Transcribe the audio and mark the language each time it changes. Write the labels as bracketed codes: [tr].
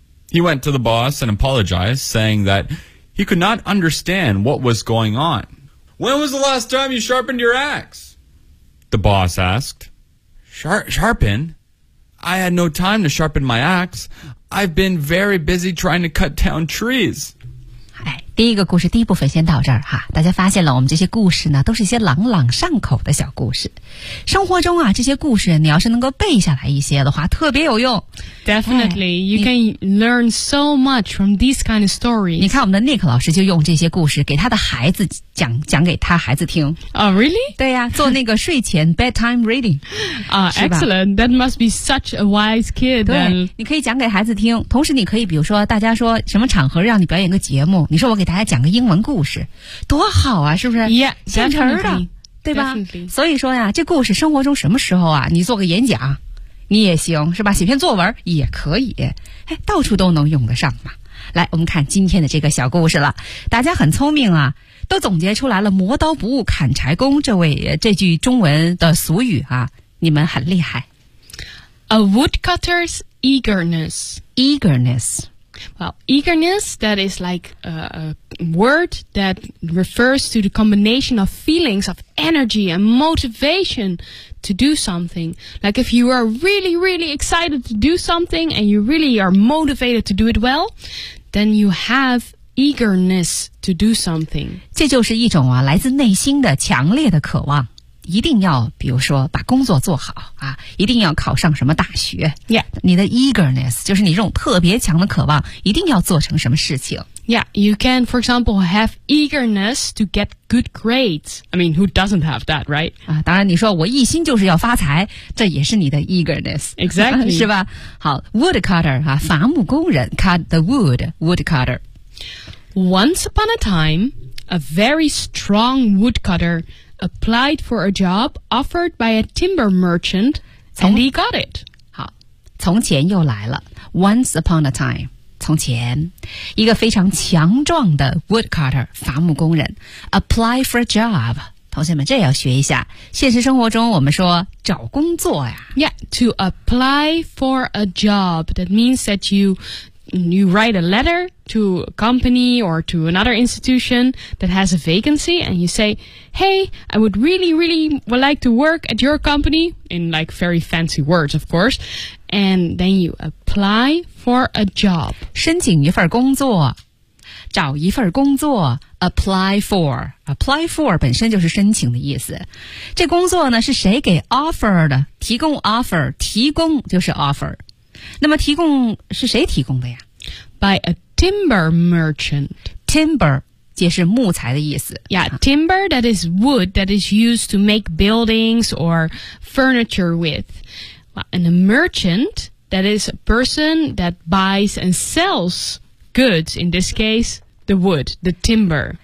[en] He went to the boss and apologized, saying that he could not understand what was going on. When was the last time you sharpened your axe? The boss asked. Sharpen? I had no time to sharpen my axe. I've been very busy trying to cut down trees. [zh] 第一个故事第一部分先到这儿哈，大家发现了我们这些故事呢都是一些朗朗上口的小故事，生活中啊这些故事你要是能够背下来一些的话特别有用。 [en] Definitely, you can learn so much from these kind of stories. [zh] 你看我们的 Nick 老师就用这些故事给他的孩子讲，讲给他孩子听。 [en] Oh, really? [zh] 对呀、啊、做那个睡前 [en] bedtime reading. Excellent, that must be such a wise kid. [zh] 对，你可以讲给孩子听，同时你可以比如说大家说什么场合让你表演个节目，你说我给大家讲个英文故事多好啊，是不是？ [en] Yeah, [zh] 现成的，对吧？ [en] Definitely. [zh] 所以说呀，这故事生活中什么时候啊你做个演讲你也行，是吧？写篇作文也可以，到处都能用得上嘛。来，我们看今天的这个小故事了。大家很聪明啊，都总结出来了磨刀不误砍柴工这句中文的俗语啊，你们很厉害。 [en] A woodcutter's eagerness. Eagerness. Well, eagerness, that is like a word that refers to the combination of feelings of energy and motivation to do something. Like if you are really, really excited to do something and you really are motivated to do it well, then you have eagerness to do something. [zh] 这就是一种啊，来自内心的强烈的渴望。一定要比如说把工作做好啊，一定要考上什么大学。 [en] Yeah. [zh] 你的 eagerness, 就是你这种特别强的渴望一定要做成什么事情。 [en] Yeah, you can, for example, have eagerness to get good grades. I mean, who doesn't have that, right? [zh] 啊，当然你说我一心就是要发财，这也是你的 eagerness. [en] Exactly. [zh] 是吧？好， woodcutter, 啊，伐木工人 [en] cut the wood, [zh] woodcutter. [en] Once upon a time, a very strong woodcutter,applied for a job offered by a timber merchant, and he got it. [zh] 好，从前又来了。 [en] Once upon a time, [zh] 从前，一个非常强壮的 woodcutter, 伐木工人 [en] apply for a job. [zh] 同学们，这要学一下。现实生活中我们说找工作呀。 [en] Yeah, to apply for a job, that means that you write a letter to a company or to another institution that has a vacancy and you say, hey, I would really, really like to work at your company, in like very fancy words, of course, and then you apply for a job. [zh] 申请一份工作，找一份工作， apply for 本身就是申请的意思。这工作呢，是谁给 offer 的？提供 offer, 提供就是 offer。那么提供是谁提供的呀？ [en] By a timber merchant. [zh] Timber 解释木材的意思。 [en] Yeah, timber, that is wood that is used to make buildings or furniture with. And a merchant, that is a person that buys and sells goods, in this case, the wood, the timber.